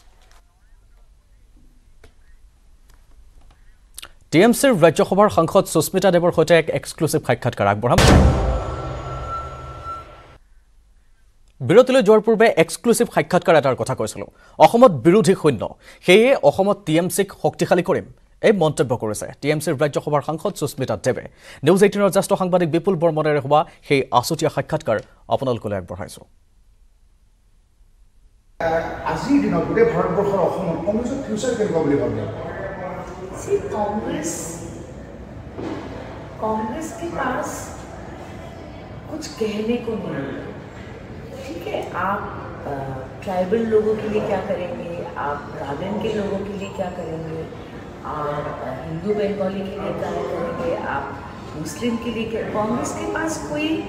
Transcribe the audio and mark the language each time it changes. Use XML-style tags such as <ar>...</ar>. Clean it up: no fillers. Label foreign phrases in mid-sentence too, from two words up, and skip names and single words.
<as>টিএমচিৰ ৰাজ্যসভাৰ সাংসদ সুস্মিতা দেৱৰ সৈতে এক এক্সক্লুসিভ সাক্ষাৎকাৰ আগবঢ়াম বিৰতিলৈ যোৱাৰ পূৰ্বে এক্সক্লুসিভ সাক্ষাৎকাৰ এটাৰ কথা কৈছিলো অসমত বিৰোধী শূন্য সেয়ে অসমত টিএমচিক শক্তিশালী কৰিম এই মন্তব্য কৰিছে টিএমচিৰ ৰাজ্যসভাৰ সাংসদ সুস্মিতা দেৱে নিউজ 18ৰ জ্যেষ্ঠ সাংবাদিক বিপুল বৰ্মনেৰে হোৱা সেই আছুতীয়া সাক্ষাৎকাৰ আপোনালোকলৈ আগবঢ়াইছো আজিৰ দিনত গোটেই ভাৰতবৰ্ষৰ অসমত কংগ্ৰেছৰ ফিউচাৰ কেনেকুৱা বুলি ভাবে</as> <hi>सी कांग्रेस के पास कुछ कहने को नहीं है ठीक है आप ट्राइबल लोगों के लिए क्या करेंगे आप गार्डन के लोगों के लिए क्या करेंगे आप हिंदू बंगाली के लिए क्या करेंगे आप मुस्लिम के लिए क्या कांग्रेस के पास कोई</hi>